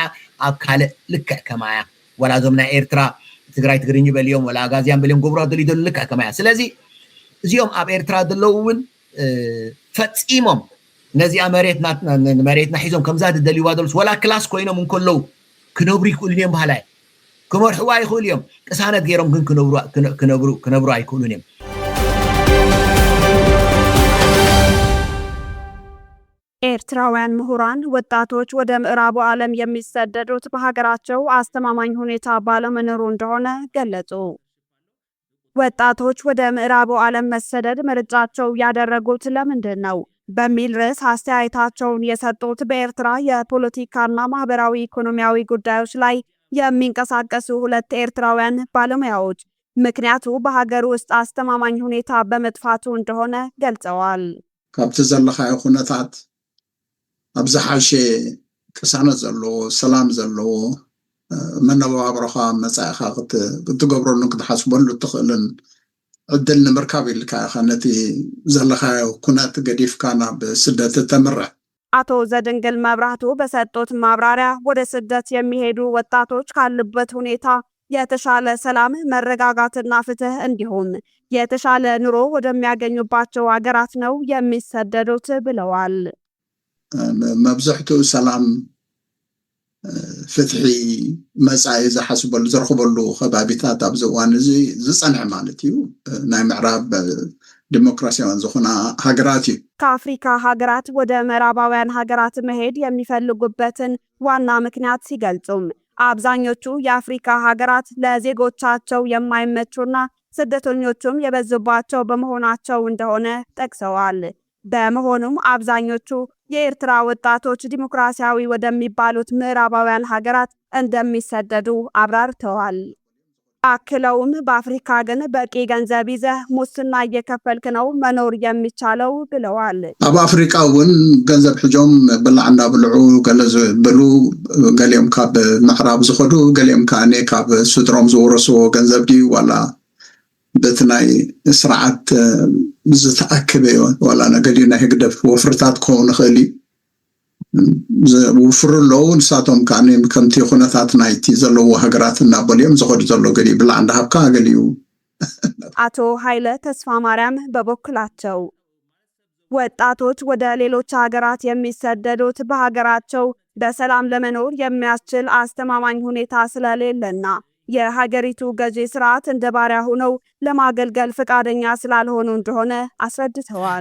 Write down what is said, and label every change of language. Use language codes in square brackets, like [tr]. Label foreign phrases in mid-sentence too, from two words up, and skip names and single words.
[ti] ኣብ ካልእ ልክዕ ከማያ ወላ እዞም ናይ ኤርትራ ትግራይ ትግርኝ በልዮም ወላ ኣጋዝያን በልዮም ገብሮ ደልዩ ደሉ ልክዕ ከማያ። ስለዚ እዚኦም ኣብ ኤርትራ ዘለዉ እውን ፈፂሞም ነዚኣ መሬትና ሒዞም ከምዛ ደልይዋ ደሉስ ወላ ክላስ ኮይኖም እንከለዉ ክነብሩ ይክእሉን እዮም ባህላ ክመርሕዋ ይኽእሉ እዮም። ቅሳነት ገይሮም ግን ክነብሩ ኣይክእሉን እዮም። [am] ኤርትራውያን ምሁራን ወጣቶች ወደ ምዕራቡ ዓለም የሚሰደዱት በሀገራቸው አስተማማኝ ሁኔታ ባለመኖሩ እንደሆነ ገለጹ። ወጣቶች ወደ ምዕራቡ ዓለም መሰደድ ምርጫቸው ያደረጉት ለምንድን ነው በሚል ርዕስ አስተያየታቸውን የሰጡት በኤርትራ የፖለቲካና ማህበራዊ ኢኮኖሚያዊ ጉዳዮች ላይ የሚንቀሳቀሱ ሁለት ኤርትራውያን ባለሙያዎች ምክንያቱ በሀገር ውስጥ አስተማማኝ ሁኔታ በመጥፋቱ እንደሆነ ገልጸዋል። [ti] ካብቲ ዘለኻዮ ኩነታት ኣብዝሓሸ ቅሳነት ዘለዎ ሰላም ዘለዎ መነባብሮኻ መጻኢኻ ክትገብረሉ ክትሓስበሉ ትኽእልን ዕድል ንምርካብ ኢልካ ኢኻ ነቲ ዘለኻዮ ኩነት ገዲፍካ ናብ ስደት ተምርሕ። [am] አቶ ዘድንግል መብራቱ በሰጡት ማብራሪያ ወደ ስደት የሚሄዱ ወጣቶች ካሉበት ሁኔታ የተሻለ ሰላም፣ መረጋጋትና ፍትህ እንዲሁም የተሻለ ኑሮ ወደሚያገኙባቸው ሀገራት ነው የሚሰደዱት ብለዋል። [ti] መብዛሕትኡ ሰላም ፍትሒ መጻኢ ዝሓስበሉ ዝረኽበሉ ከባቢታት ኣብዚ እዋን እዚ ዝጸንዐ ማለት እዩ ናይ ምዕራብ ዲሞክራሲያውን ዝኾና ሀገራት እዩ። [am] ከአፍሪካ ሀገራት ወደ ምዕራባውያን ሀገራት መሄድ የሚፈልጉበትን ዋና ምክንያት ሲገልጹም አብዛኞቹ የአፍሪካ ሀገራት ለዜጎቻቸው የማይመቹና ስደተኞቹም የበዙባቸው በመሆናቸው እንደሆነ ጠቅሰዋል። በመሆኑም አብዛኞቹ የኤርትራ ወጣቶች ዲሞክራሲያዊ ወደሚባሉት ምዕራባውያን ሀገራት እንደሚሰደዱ አብራርተዋል። አክለውም በአፍሪካ ግን በቂ ገንዘብ ይዘህ ሙስና እየከፈልክ ነው መኖር የሚቻለው ብለዋል። [ti] ኣብ አፍሪካ እውን ገንዘብ ሕጆም ብላዕ እንዳብልዑ ገለ ዝበሉ ገሊኦም ካብ ምዕራብ ዝኸዱ ገሊኦም ከዓነ ካብ ስድሮም ዝወረስዎ ገንዘብ ድዩ ዋላ በቲ ናይ ስርዓት ዝተኣከበ ዋላ ነገዲ ናይ ህግደፍ ወፍርታት ክኸውን ይኽእል እዩ ዝውፍሩ ኣለዉ። ንሳቶም ከዓነ ከምቲ ኩነታት ናይቲ ዘለዎ ሃገራት እናበልዮም ዝኸዱ ዘሎ ገሊ ብላዕ እንዳሃብካ ገሊኡ። [am] አቶ ኃይለ ተስፋ ማርያም በበኩላቸው ወጣቶች ወደ ሌሎች ሀገራት የሚሰደዱት በሀገራቸው በሰላም ለመኖር የሚያስችል አስተማማኝ ሁኔታ ስለሌለና የሀገሪቱ ገዢ ስርዓት እንደ ባሪያ ሆነው ለማገልገል ፈቃደኛ ስላልሆኑ እንደሆነ አስረድተዋል።